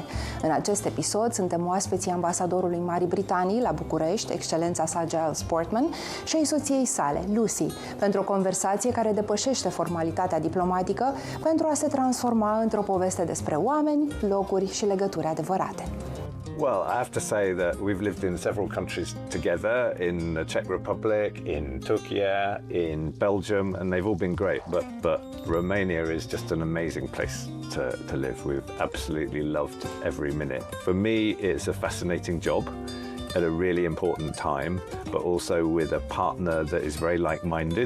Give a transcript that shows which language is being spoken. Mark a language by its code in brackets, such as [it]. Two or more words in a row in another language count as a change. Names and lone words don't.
[ro] În acest episod suntem oaspeții ambasadorului Marii Britanii la București, excelența sa Giles Portman, și ai soției sale, Lucy, pentru o conversație care depășește formalitatea diplomatică pentru a se transforma într-o poveste despre oameni, locuri și legături adevărate. [en] Well, I have to say that we've lived in several countries together, in the Czech Republic, in Turkey, in Belgium, and they've all been great. But Romania is just an amazing place to live. We've absolutely loved every minute. For me, it's a fascinating job at a really important time, but also with a partner that is very like-minded.